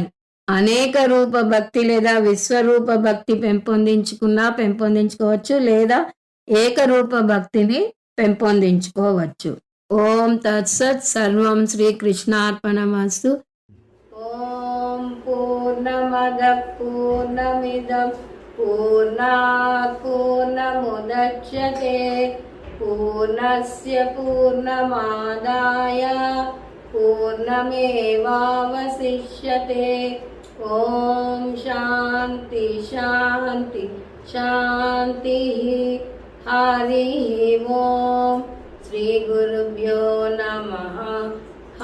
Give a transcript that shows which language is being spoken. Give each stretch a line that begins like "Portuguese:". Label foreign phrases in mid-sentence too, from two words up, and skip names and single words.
Telugu: అనేక రూప భక్తి లేదా విశ్వరూప భక్తి పెంపొందించుకోవచ్చు, లేదా ఏకరూప భక్తిని పెంపొందించుకోవచ్చు.
Sanskrit: ఓం తత్సత్. సర్వం శ్రీకృష్ణార్పణమస్తు. ఓం పూర్ణమద పూర్ణమిదం పూర్ణాత్ పూర్ణముదచ్యతే పూర్ణస్య పూర్ణమాదాయ పూర్ణమేవావశిష్యతే. ఓం శాంతి శాంతి శాంతి. హరి ఓం. శ్రీ గురుభ్యో నమః.